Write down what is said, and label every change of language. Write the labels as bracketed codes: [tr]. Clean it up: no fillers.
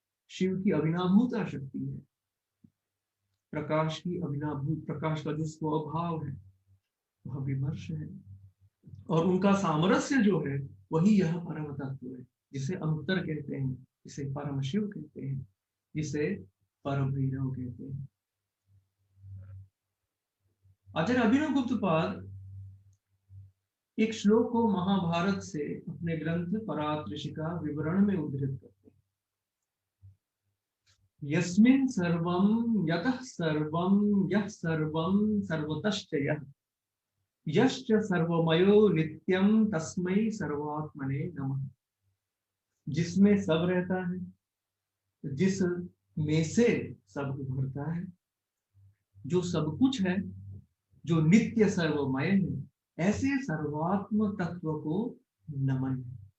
[hi] शिव की अभिनाभूता शक्ति है, प्रकाश की अभिनाभूत, प्रकाश का जो स्वभाव है वह विमर्श है, और उनका सामरस्य जो है वही यह परम तत्व है, जिसे अनुत्तर कहते हैं, जिसे परम शिव कहते हैं, जिसे परम भैरव कहते हैं। आचार्य अभिनव गुप्तपाद एक श्लोक को महाभारत से अपने ग्रंथ परात्रिशिका विवरण में उद्धृत करते हैं। [sa] यस्मिन् सर्वं यतः सर्वं यः सर्वं सर्वतश्च यः यश्च सर्वमयो नित्यं तस्मै सर्वात्मने नमः। [hi] जिसमें सब रहता है, जिस में से सब उभरता है, जो सब कुछ है, जो नित्य सर्वमय है, ऐसे सर्वात्म तत्व को नमन है।